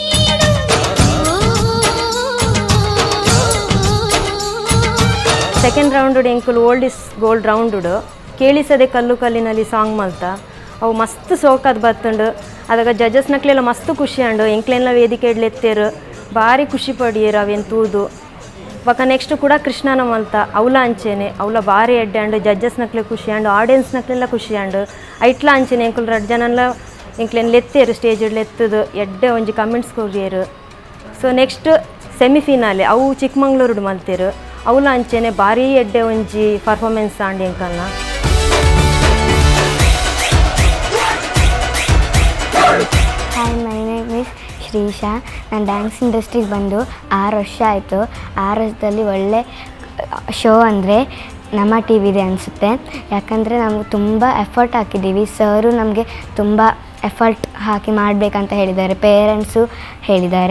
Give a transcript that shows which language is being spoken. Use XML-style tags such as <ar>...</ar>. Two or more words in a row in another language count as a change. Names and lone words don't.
<en>second round</en> <tcy>ಎಂಕುಲು</tcy> <en>old is gold round</en> <tcy>ಕೇಳಿಸದೆ ಕಲ್ಲು ಕಲ್ಲಿನಲ್ಲಿ ಸಾಂಗ್ ಮಲ್ತ ಅವು ಮಸ್ತ್ ಸೋಕದ್ ಬತ್ತುಂಡು. ಅದಾಗ ಜಡ್ಜಸ್ ನಕ್ಲೆಲ್ಲ ಮಸ್ತ್ ಖುಷಿ ಅಂಡು. ಎಂಕ್ಲೆಲ್ಲ ವೇದಿಕೆ ಇಡ್ಲೆತ್ತೇರು ಭಾರಿ ಖುಷಿ ಪಡಿಯರು ಅವೇನು ತೂದು. ಬೊಕ ನೆಕ್ಸ್ಟ್ ಕೂಡ ಕೃಷ್ಣನ ಮಲ್ತ ಅವಲ ಅಂಚೆನೆ ಅವಲ ಭಾರಿ ಎಡ್ಡೆ ಅಂಡ್ ಜಡ್ಜಸ್ನಕ್ಲೆ ಖುಷಿ ಅಂಡ್ ಆಡಿಯನ್ಸ್ನಕ್ಲೆಲ್ಲ ಖುಷಿ ಅಂಡ್ ಐಟ್ಲ ಅಂಚೆನೆ ಎಂಕುಲು 2 ಜನಲ್ಲ ಎಂಕ್ಲೇನು ಲೆತ್ತೇರು ಸ್ಟೇಜ್ ಲೆತ್ತದು ಎಡ್ಡೆ ಒಂಜಿ ಕಮೆಂಟ್ಸ್ ಕೊರಿಯರು.</tcy> <en>so next semifinale</en> <tcy>ಅವು ಚಿಕ್ಕಮಂಗ್ಳೂರು ಮಲ್ತೇರು ಅವಲ ಅಂಚೆನೆ ಭಾರಿ ಎಡ್ಡೆ ಒಂಜಿ ಪರ್ಫಾರ್ಮೆನ್ಸ್ ಆಂಡಿ ಎಂಕಲ್ನ.</tcy> <en>ಹಾಯ್, My name is Shreesha.</en> <kn>ನಾನು</kn> <en>dance industry</en> <kn>ಬಂದು 6 ವರ್ಷ ಆಯಿತು. 6 ವರ್ಷದಲ್ಲಿ ಒಳ್ಳೆ ಶೋ ಅಂದರೆ ನಮ್ಮ ಟಿ ವಿದೆ ಅನಿಸುತ್ತೆ. ಯಾಕಂದರೆ ನಾವು ತುಂಬ ಎಫರ್ಟ್ ಹಾಕಿದ್ದೀವಿ. ಸರು ನಮಗೆ ತುಂಬ ಎಫರ್ಟ್ ಹಾಕಿ ಮಾಡಬೇಕಂತ ಹೇಳಿದ್ದಾರೆ, ಪೇರೆಂಟ್ಸು ಹೇಳಿದ್ದಾರೆ.</kn>